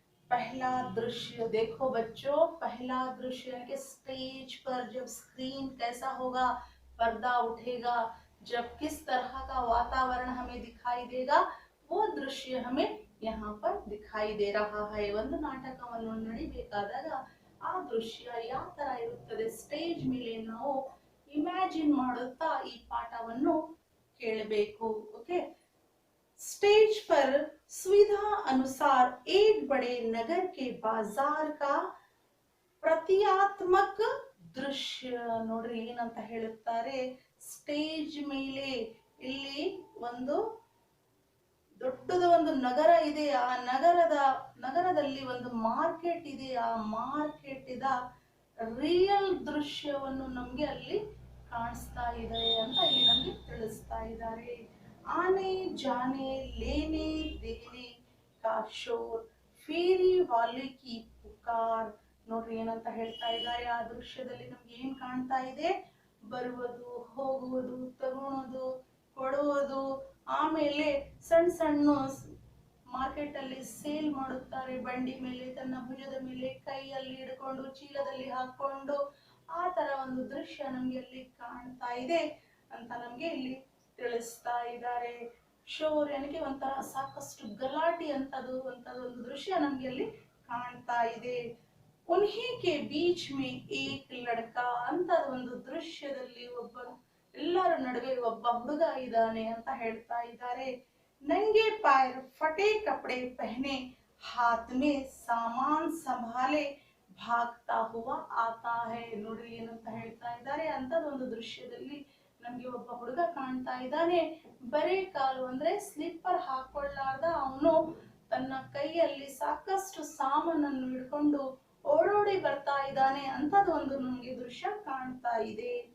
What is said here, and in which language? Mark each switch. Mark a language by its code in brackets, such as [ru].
[hi] पहला दृश्य देखो बच्चों, पहला दृश्य यानी कि स्टेज पर जब स्क्रीन कैसा होगा, पर्दा उठेगा, जब किस तरह का वातावरण हमें दिखाई देगा, वो दृश्य हमें यहाँ पर दिखाई दे रहा है। [kn] ಒಂದು ನಾಟಕವನ್ನು ನಡಿಬೇಕಾದಾಗ ಆ ದೃಶ್ಯ ಯಾವ ತರ ಇರುತ್ತದೆ ಸ್ಟೇಜ್ ಮೇಲೆ ನಾವು ಇಮ್ಯಾಜಿನ್ ಮಾಡುತ್ತಾ ಈ ಪಾಠವನ್ನು ಕೇಳಬೇಕು। [hi] ओके, स्टेज पर सुविधा अनुसार एक बड़े नगर के बाजार का [kn] ಪ್ರತಿಯಾತ್ಮಕ ದೃಶ್ಯ ನೋಡ್ರಿ ಏನಂತ ಹೇಳುತ್ತಾರೆ। ಸ್ಟೇಜ್ ಮೇಲೆ ಇಲ್ಲಿ ಒಂದು ದೊಡ್ಡದ ಒಂದು ನಗರ ಇದೆ, ಆ ನಗರದಲ್ಲಿ ಒಂದು ಮಾರ್ಕೆಟ್ ಇದೆ, ಆ ಮಾರ್ಕೆಟ್ ಇದ ರಿಯಲ್ ದೃಶ್ಯವನ್ನು ನಮ್ಗೆ ಅಲ್ಲಿ ಕಾಣಿಸ್ತಾ ಇದೆ ಅಂತ ಇಲ್ಲಿ ನಮ್ಗೆ ತಿಳಿಸ್ತಾ ಇದ್ದಾರೆ। [hi] आने जाने लेने देने का शोर, फेरी वाले की पुकार। [kn] ನೋಡ್ರಿ ಏನಂತ ಹೇಳ್ತಾ ಇದ್ದಾರೆ, ಆ ದೃಶ್ಯದಲ್ಲಿ ನಮ್ಗೆ ಏನ್ ಕಾಣ್ತಾ ಇದೆ, ಬರುವುದು, ಹೋಗುವುದು, ತಗೊಳೋದು, ಕೊಡುವುದು, ಆಮೇಲೆ ಸಣ್ಣ ಸಣ್ಣ ಮಾರ್ಕೆಟ್ ಅಲ್ಲಿ ಸೇಲ್ ಮಾಡುತ್ತಾರೆ, ಬಂಡಿ ಮೇಲೆ ತನ್ನ ಭುಜದ ಮೇಲೆ ಕೈಯಲ್ಲಿ ಹಿಡ್ಕೊಂಡು ಚೀಲದಲ್ಲಿ ಹಾಕೊಂಡು ಆ ತರ ಒಂದು ದೃಶ್ಯ ನಮ್ಗೆ ಅಲ್ಲಿ ಕಾಣ್ತಾ ಇದೆ ಅಂತ ನಮ್ಗೆ ಇಲ್ಲಿ ತಿಳಿಸ್ತಾ ಇದ್ದಾರೆ। ಶೋರ್ ಯಾನಿಗೆ ಒಂಥರ ಸಾಕಷ್ಟು ಗಲಾಟೆ ಅಂತದು ಒಂದು ದೃಶ್ಯ ನಮ್ಗೆ ಅಲ್ಲಿ ಕಾಣ್ತಾ ಇದೆ। [hi] उन्हीं के बीच में एक लड़का [kn] ಅಂತ ಒಂದು ದೃಶ್ಯದಲ್ಲಿ ಒಬ್ಬ ಎಲ್ಲರ ನಡುವೆ ಒಬ್ಬ ಹುಡುಗ ಇದ್ದಾನೆ ಅಂತ ಹೇಳ್ತಾ ಇದ್ದಾರೆ। [hi] नंगे पैर फटे कपड़े पहने हाथ में सामान संभाले भागता हुआ आता है। [kn] ನೋಡ್ರಿ ಏನಂತ ಹೇಳ್ತಾ ಇದ್ದಾರೆ, ಅಂತದೊಂದು ದೃಶ್ಯದಲ್ಲಿ ನಮ್ಗೆ ಒಬ್ಬ ಹುಡುಗ ಕಾಣ್ತಾ ಇದ್ದಾನೆ, ಬರೇ ಕಾಲು ಅಂದ್ರೆ ಸ್ಲಿಪ್ಪರ್ ಹಾಕೊಳ್ಳಾರ್ದ ಅವನು ತನ್ನ ಕೈಯಲ್ಲಿ ಸಾಕಷ್ಟು ಸಾಮಾನನ್ನು ಹಿಡ್ಕೊಂಡು ಓಡೋಡಿ ಬರ್ತಾ ಇದ್ದಾನೆ ಅಂತದೊಂದು ನಮ್ಗೆ ದೃಶ್ಯ ಕಾಣ್ತಾ ಇದೆ।